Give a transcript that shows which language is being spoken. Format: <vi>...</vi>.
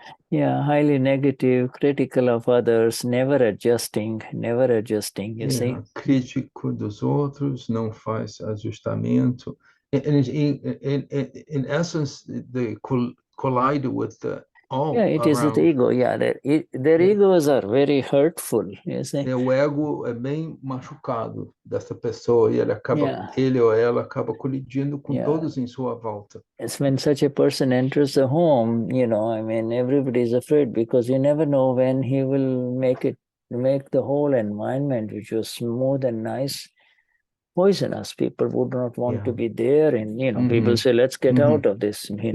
<en>Yeah, highly negative, critical of others, never adjusting, you see.</en> <pt>Crítico dos outros, não faz ajustamento.</pt> <en>In essence, they collide with all Yeah, it is the ego. Yeah, their egos are very hurtful, you see.</en> <pt>O ego é bem machucado dessa pessoa e ele ou ela acaba colidindo com todos em sua volta.</pt> <en>It's when such a person enters a home, everybody is afraid because you never know when he will make it make the whole environment, which was smooth and nice, poisonous. People would not want to be there, and people say, let's get out of this.</en>